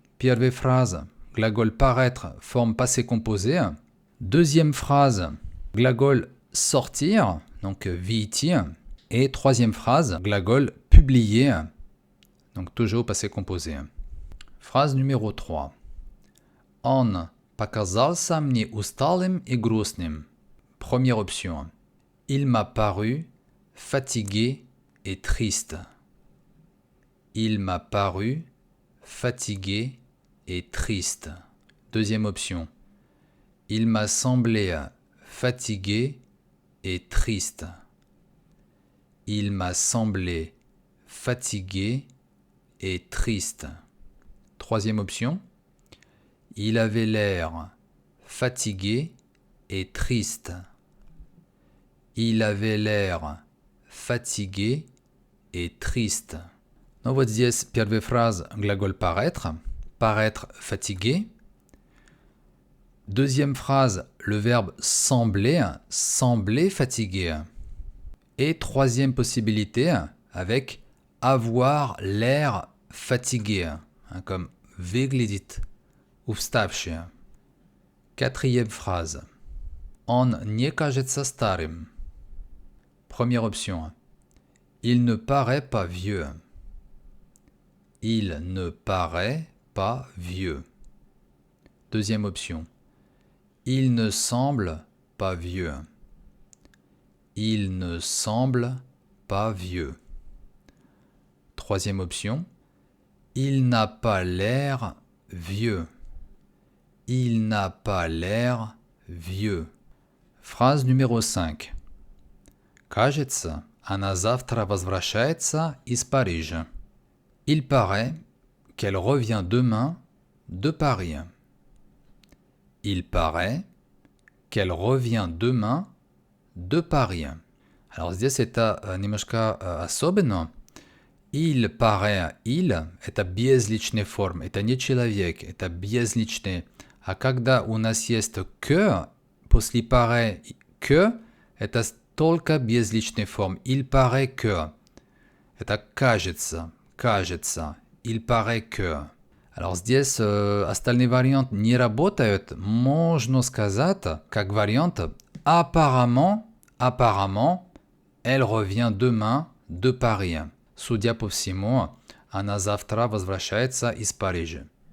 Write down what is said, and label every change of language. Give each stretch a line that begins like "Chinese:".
Russian: Первая фраза, глаголь
French: paraître, forme passé composé. Deuxième phrase,
Russian: gлаголь
French: sortir, donc
Russian: vyйти.
French: Et troisième phrase,
Russian: gлаголь
French: publier, donc toujours passé composé. Phrase numéro 3.
Russian: Он показался мне усталым и грустным.
French: Première option. Il m'a paru fatigué et triste. Il m'a paru fatigué et triste. Deuxième option. Il m'a semblé fatigué et triste. Il m'a semblé fatigué et triste. Troisième option. Il avait l'air fatigué et triste. Il avait l'air fatigué et triste.
Russian: Ну вот здесь первая фраза глаголь
French: paraître. Paraître fatigué. Deuxième phrase, le verbe sembler. Sembler fatigué. Et troisième possibilité avec avoir l'air fatigué. Comme
Russian: выглядит уставший.
French: Quatrième phrase.
Russian: Он не кажется старым.
French: Première option. Il ne paraît pas vieux. Il ne paraît pas vieux. Deuxième option. Il ne semble pas vieux. Il ne semble pas vieux. Troisième option. Il n'a pas l'air vieux. Il n'a pas l'air vieux. Phrase numéro 5.
Russian: Кажется, она завтра возвращается из Парижа.
French: Il paraît qu'elle revient demain de Paris. Il paraît qu'elle revient demain de Paris. Alors
Russian: здесь это немножко особенно.
French: Il paraît, il
Russian: – это безличная форма, это не человек, это безличный. А когда у нас есть que, после
French: paraît que,
Russian: это только безличная форма.
French: Il paraît que.
Russian: Это кажется, кажется.
French: Il paraît que. Alors
Russian: здесь остальные варианты не работают. Можно сказать, как вариант
French: apparemment, apparemment, elle revient demain de Paris.
Russian: Судя по всему, она завтра возвращается из Парижа.